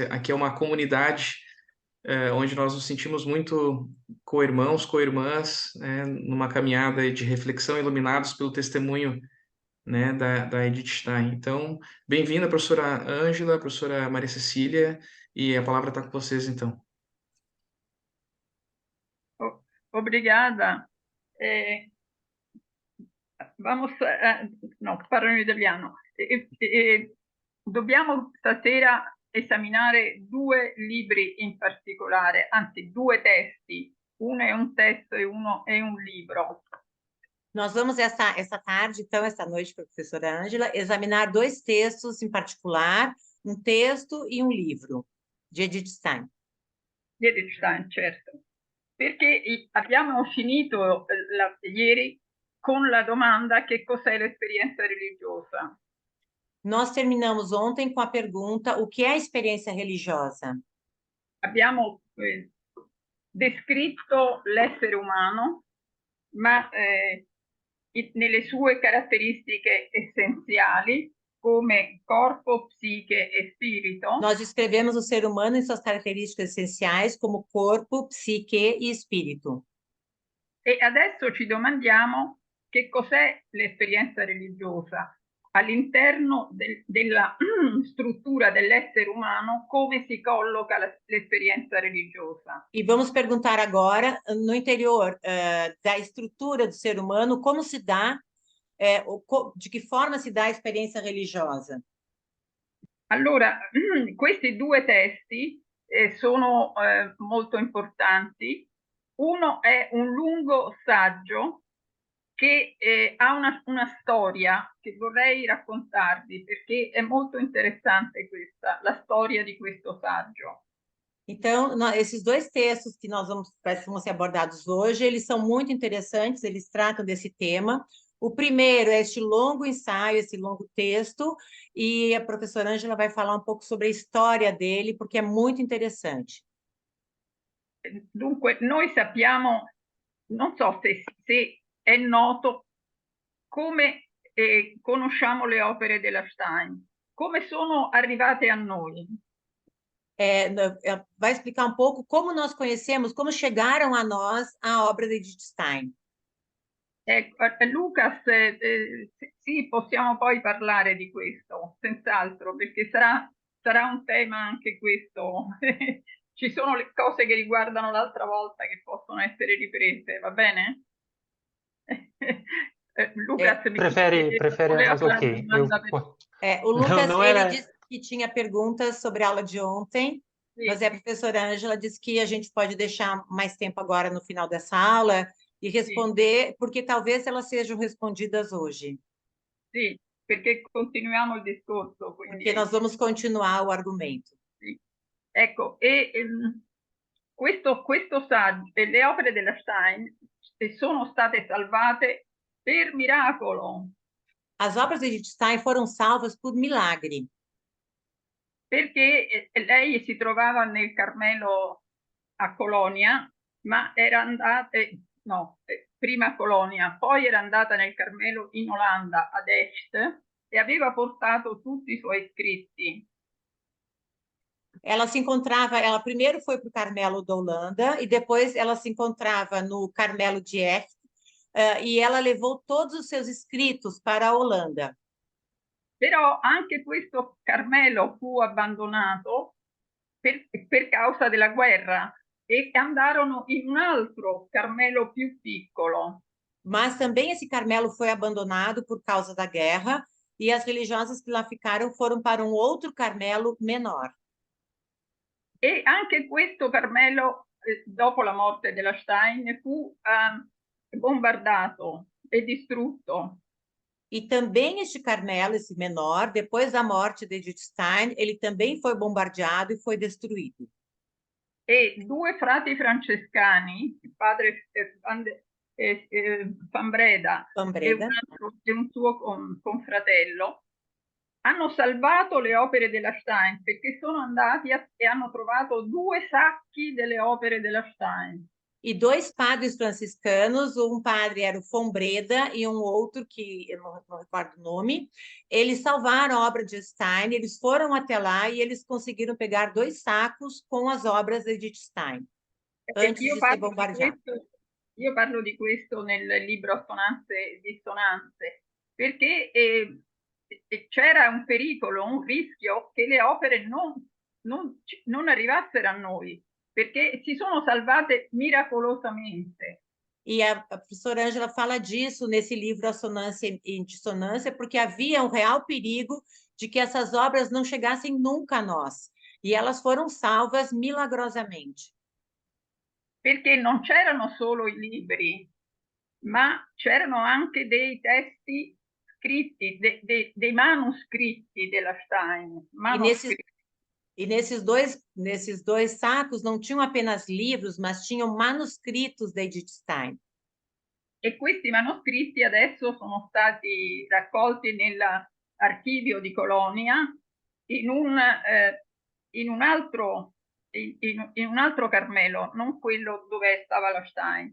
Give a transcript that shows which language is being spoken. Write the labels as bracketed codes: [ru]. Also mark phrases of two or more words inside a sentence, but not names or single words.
[pt] Aqui é uma comunidade onde nós nos sentimos muito co-irmãos, co-irmãs, né, numa caminhada de reflexão, iluminados pelo testemunho, né, da Edith Stein. Então, bem-vinda, professora Ângela, professora Maria Cecília, e a palavra está com vocês, então. Obrigada. [it] No, parlo in italiano. Dobbiamo stasera esaminare due libri in particolare, anzi due testi. Uno è un testo e uno è un libro. [pt] Nós vamos essa tarde, então, essa noite, professora Ângela, examinar dois textos em particular, um texto e um livro, de Edith Stein. [it] Di Edith Stein, certo. Perché abbiamo finito ieri con la domanda che cos'è l'esperienza religiosa. [pt] Nós terminamos ontem com a pergunta: o que é a experiência religiosa? [it] Abbiamo descritto l'essere umano, ma nelle sue caratteristiche essenziali, come corpo, psiche e spirito. [pt] Nós descrevemos o ser humano em suas características essenciais, como corpo, psique e espírito. [it] E adesso ci domandiamo che cos'è l'esperienza religiosa. All'interno della struttura dell'essere umano, come si colloca l'esperienza religiosa? [pt] E vamos perguntar agora, no interior da estrutura do ser humano, como se dá, de que forma se dá a experiência religiosa? [it] Allora, questi due testi sono molto importanti. Uno è un lungo saggio che ha una storia che vorrei raccontarvi perché è molto interessante questa, la storia di questo saggio. [pt] Então, esses dois textos que vão ser abordados hoje, eles são muito interessantes, eles tratam desse tema. O primeiro é este longo ensaio, esse longo texto, e a professora Ângela vai falar um pouco sobre a história dele, porque é muito interessante. [it] Dunque, noi sappiamo, non so se è noto, come conosciamo le opere della Stein, come sono arrivate a noi. [pt] Vai explicar um pouco como nós conhecemos, como chegaram a nós a obra de Edith Stein. [it] Lucas, sì, possiamo poi parlare di questo, senz'altro, perché sarà un tema anche questo. Ci sono le cose che riguardano l'altra volta che possono essere riprese, va bene? Lucas mi [pt] prefere, [it] voleva [pt] mas [it] fare ok. una domanda per... [pt] O Lucas, não ele era... disse que tinha perguntas sobre a aula de ontem, [it] Sì. [pt] mas a professora Ângela disse que a gente pode deixar mais tempo agora no final dessa aula e responder, porque talvez elas sejam respondidas hoje. [it] Sì, perché continuiamo il discorso. Quindi... [pt] Porque nós vamos continuar o argumento. [it] Sì. Ecco, questo saggio, le opere della Stein sono state salvate per miracolo. [pt] As obras de Edith Stein foram salvas por milagre. [it] Perché lei si trovava nel Carmelo a Colonia, ma era andata, prima a Colonia, poi era andata nel Carmelo in Olanda, ad Est, e aveva portato tutti i suoi scritti. [pt] Ela primeiro foi para o Carmelo da Holanda e depois ela se encontrava no Carmelo de Echt, e ela levou todos os seus escritos para a Holanda. [it] Però anche questo Carmelo fu abbandonato per causa della guerra e andarono in un altro Carmelo più piccolo. [pt] Mas também esse Carmelo foi abandonado por causa da guerra e as religiosas que lá ficaram foram para um outro Carmelo menor. [it] E anche questo Carmelo, dopo la morte della Stein, fu bombardato e distrutto. [pt] E também este Carmelo, esse menor, depois da morte de Edith Stein, ele também foi bombardeado e foi destruído. [it] E due frati francescani, il padre Fambreda Fambreda. e un suo confratello, hanno salvato le opere della Stein perché sono andati e hanno trovato 2 sacchi delle opere della Stein. [pt] E 2 padres franciscanos, um padre era o Fombreda e um outro que eu não recordo o nome, eles salvaram a obra de Stein, eles foram até lá e eles conseguiram pegar 2 sacos com as obras de Edith Stein, antes de ser bombardeado. [it] Io parlo di questo nel libro Assonanze e Dissonanze, perché c'era un pericolo, un rischio che le opere non arrivassero a noi, perché si sono salvate miracolosamente. [pt] E a professora Ângela fala disso nesse livro Assonância e Dissonância, porque havia um real perigo de que essas obras não chegassem nunca a nós. E elas foram salvas milagrosamente. [it] Perché non c'erano solo i libri, ma c'erano anche dei testi scritti, dei manoscritti della Stein. [pt] E nesses dois sacos não tinham apenas livros, mas tinham manuscritos de Edith Stein. [it] E questi manoscritti adesso sono stati raccolti nell'archivio di Colonia in un altro Carmelo, non quello dove stava la Stein.